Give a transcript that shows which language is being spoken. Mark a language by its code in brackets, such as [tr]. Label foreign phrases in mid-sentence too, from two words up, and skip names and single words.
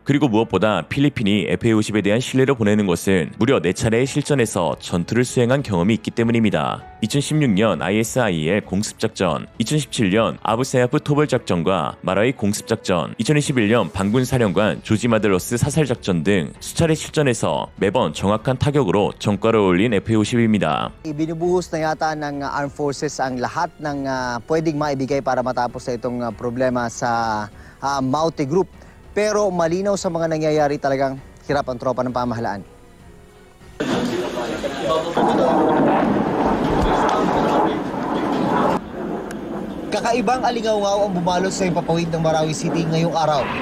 [ko] 그리고 무엇보다 필리핀이 FA-50에 대한 신뢰를 보내는 것은 무려 4차례의 실전에서 전투를 수행한 경험이 있기 때문입니다. 2016년 ISIL 공습작전, 2017년 아부사야프 토벌작전과 마라위 공습작전, 2021년 반군사령관 조지 마들러스 사살작전 등 수차례 실전에서 매번 정확한 타격으로 정가를 올린 FA-50입니다. [tl] Ibinubuhos na yata ng Armed Forces ang lahat ng pwedeng maibigay para matapos sa itong problema sa Maute Group. Pero malinaw sa mga nangyayari, talagang hirap ang tropa ng pamahalaan. Kakaibang alingaw-ngaw ang bumalot sa impapawid ng Marawi City ngayong araw.